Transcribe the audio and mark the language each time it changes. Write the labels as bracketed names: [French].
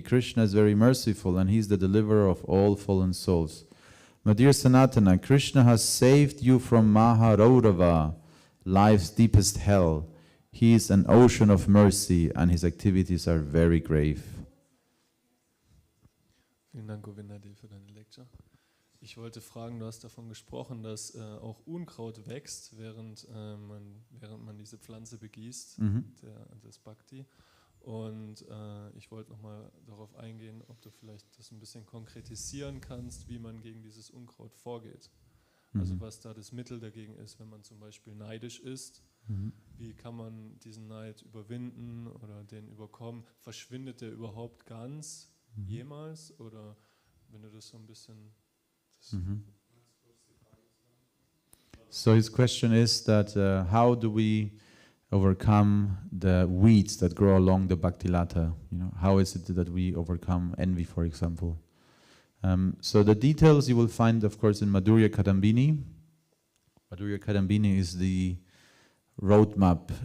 [English] Krishna is very merciful and he is the deliverer of all fallen souls. My dear Sanatana, Krishna has saved you from Maharaurava, life's deepest hell. He is an ocean of mercy and his activities are very grave." [German] Vielen Dank, Govinda, für deine Lecture. Ich wollte fragen, du hast davon gesprochen, dass auch Unkraut wächst, während man diese Pflanze begießt, das Bhakti. Und ich wollte nochmal darauf eingehen, ob du vielleicht das ein bisschen konkretisieren kannst, wie man gegen dieses Unkraut vorgeht. Also was da das Mittel dagegen ist, wenn man zum Beispiel neidisch ist. Wie kann man diesen Neid überwinden oder den überkommen? Verschwindet der überhaupt ganz jemals? Oder wenn du das so ein bisschen... [English] So his question is that how do we overcome the weeds that grow along the Bhakti-lata? You know, how is it that we overcome envy, for example? So the details you will find, of course, in Madhya-līlā. Madhya-līlā is the roadmap.